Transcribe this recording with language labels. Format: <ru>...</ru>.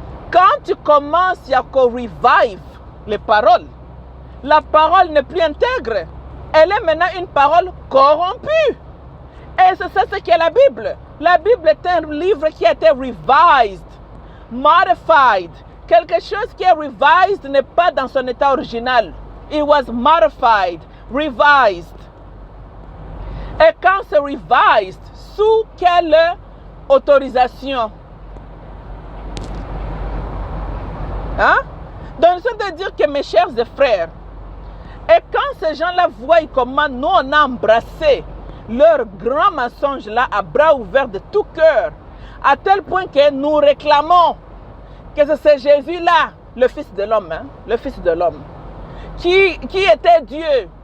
<fr>Quand tu commences à revive les paroles, la parole n'est plus intègre. Elle est maintenant une parole corrompue. Et c'est ça ce qu'est la Bible. La Bible est un livre qui a été</fr> <en>revised, modified.</en> <fr>Quelque chose qui est revised n'est pas dans son état original.</fr> <en>It was modified, revised.</en> <fr>Et quand c'est revised, sous quelle autorisation? Hein? Donc, c'est de dire que mes chers frères, et quand ces gens-là voient comment nous on a embrassé leur grand mensonge-là à bras ouverts de tout cœur, à tel point que nous réclamons que c'est Jésus-là, le Fils de l'homme, hein, le Fils de l'homme, qui était Dieu.</fr>